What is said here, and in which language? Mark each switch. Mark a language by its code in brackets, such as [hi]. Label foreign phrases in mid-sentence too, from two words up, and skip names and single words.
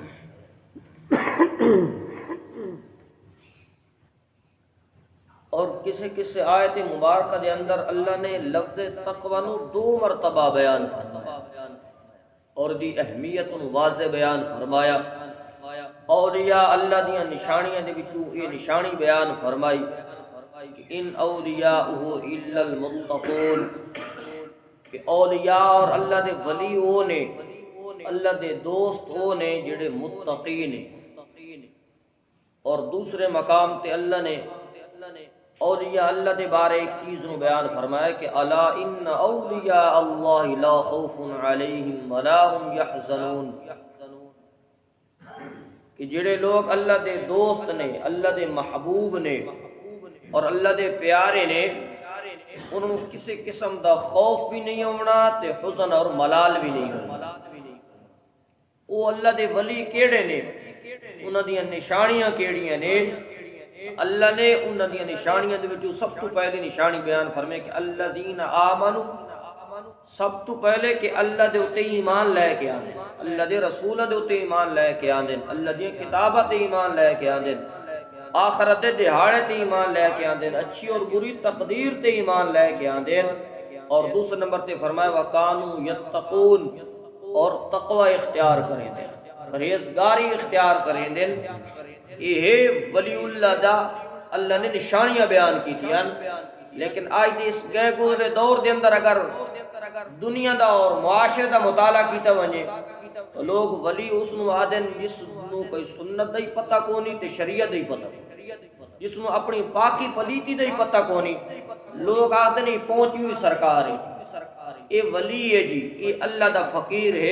[pa] اور کسی آیت مبارکہ دے اندر اللہ نے لفظ تقوی نو 2 مرتبہ بیان فرمایا. اور دی اہمیت واضح بیان فرمایا۔ اولیاء اللہ دیاں نشانیاں دے وچوں یہ نشانی بیان فرمائی کہ [ar] ان اولیاءہ الا المتقون، [pa] کہ اولیاء اور اللہ دے ولی وہ نے، اللہ دے دوست وہ نے جڑے متقی نے۔ اور دوسرے مقام تے اللہ نے اولیاء اللہ دے بارے ایک چیز نو بیان فرمایا کہ [ar] الا ان اولیاء اللہ لا خوف علیہم ولا هم يحزنون، [pa] کہ جڑے لوگ اللہ دے دوست نے، اللہ دے محبوب نے اور اللہ دے پیارے نے، انہوں کسی قسم دا خوف بھی نہیں ہونا تے حزن اور ملال بھی نہیں ہونا۔ وہ اللہ دے ولی کیڑے نے، انہاں دیاں نشانیاں کیڑیاں نے؟ اللہ نے انہاں دیاں نشانیاں دے وچوں سب تو پہلی نشانی بیان فرمائے کہ [ar] الذین آمنوا، [pa] سب تو پہلے کہ اللہ دے اتے ایمان لے کے آندے، اللہ دے رسولہ دے اتے ایمان لے کے آندے، اللہ دی کتابہ تے ایمان لے کے آندے، آخرت دے دہاڑے تے ایمان لے کے آندے، اچھی اور بری تقدیر تے ایمان لے کے آندے۔ اور دوسرے نمبر تے فرمایا [ar] وَقَانُوا يَتَّقُونَ، [pa] اور تقوی اختیار کریں دیں، پرہیزگاری اختیار کریں دیں۔ یہ ولی اللہ دا اللہ نے نشانیاں بیان کی تھی، لیکن آج دے اس گئے گزرے دور دے اندر اگر دنیا دا اور معاشرے دا مطالعہ کیتا ونجے تو لوگ ولی اس نو آدن جس نو کوئی سنت دا ہی پتہ کونی تے شریعت دا ہی پتہ، جس نو اپنی پاکی پلیتی دا ہی پتہ کونی، لوگ آدن ہی پہنچی ہوئی سرکار ہے، اے ولی ہے جی، اے اللہ دا فقیر ہے۔